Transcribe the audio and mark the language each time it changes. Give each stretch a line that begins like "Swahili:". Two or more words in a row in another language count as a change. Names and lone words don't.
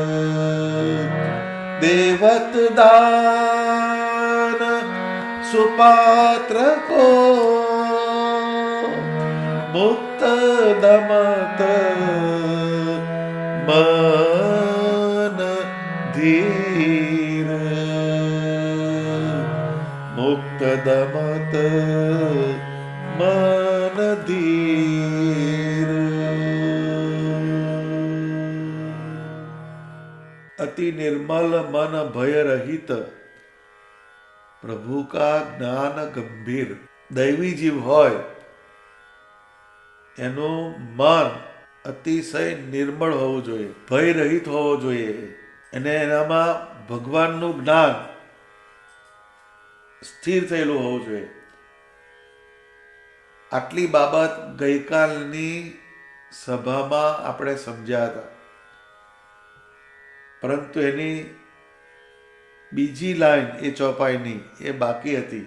Hindi: देवत दान सुपात्र को मुक्त दमत मन धीर, मुक्त दमत मन धीर. अति निर्मल मन भय रहित, प्रभु का ज्ञान गंभीर.
Gujarati: દૈવી જીવ હોય એનું મન અતિશય નિર્મળ હોવું જોઈએ, ભય રહિત હોવો જોઈએ, અને એનામાં ભગવાનનું જ્ઞાન સ્થિર થયેલું હોવું જોઈએ. આટલી બાબત ગઈકાલની સભામાં આપણે સમજ્યા હતા, પરંતુ એની બીજી લાઈન એ ચોપાઈની એ બાકી હતી.